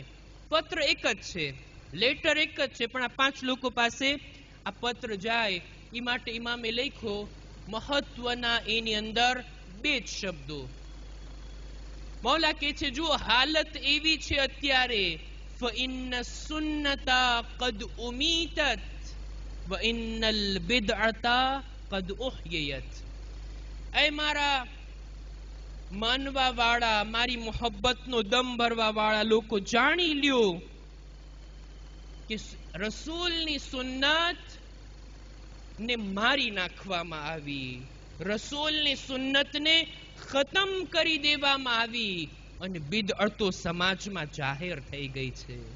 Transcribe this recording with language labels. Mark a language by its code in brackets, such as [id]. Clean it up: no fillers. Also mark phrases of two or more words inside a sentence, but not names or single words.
[gu] પત્ર એક જ છે, લેટર એક જ છે, પણ આ 5 લોકો પાસે આ પત્ર જાય એ માટે ઇમામે લખ્યો. મહત્વના એની અંદર 2 જ શબ્દો. મૌલા કહે છે, જો હાલત એવી છે અત્યારે, [ar] فإن السنة قد أميتت وإن البدعة قد أحييت. [gu] ऐ મારા માનવા વાળા, મારી મોહબ્બતનો દમ ભરવા વાળા લોકો, જાણી લ્યો કે રસૂલની સુન્નત ને મારી નાખવામાં આવી, રસૂલની સુન્નતને ખતમ કરી દેવામાં આવી અને બિદઅતો સમાજમાં જાહેર થઈ ગઈ છે.